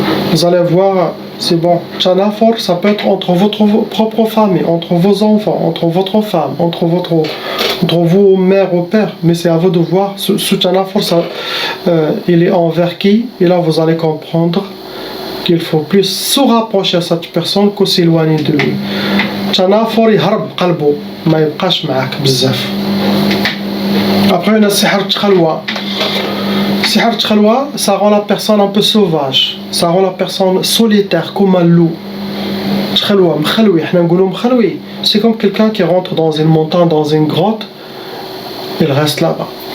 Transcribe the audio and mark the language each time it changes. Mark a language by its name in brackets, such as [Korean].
[French] Vous allez voir, c'est bon. Tanafor, ça peut être entre votre propre famille, entre vos enfants, entre votre femme, entre vos mères ou pères. Mais c'est à vous de voir. Ce tanafor, il est envers qui? Et là, vous allez comprendre qu'il faut plus se rapprocher de cette personne que s'éloigner de lui. [Arabic] تنافر يهرب قلبه ما يبقاش معاك بزاف. [French] Après on a sihr tchalwa. Sihr tchalwa, ça rend la personne un peu sauvage, ça rend la personne solitaire comme un loup. Tchalwa, mkhalwi, [Arabic] حنا نقولوا [French] mkhalwi. C'est comme quelqu'un qui rentre dans une montagne, dans une grotte, il reste là-bas.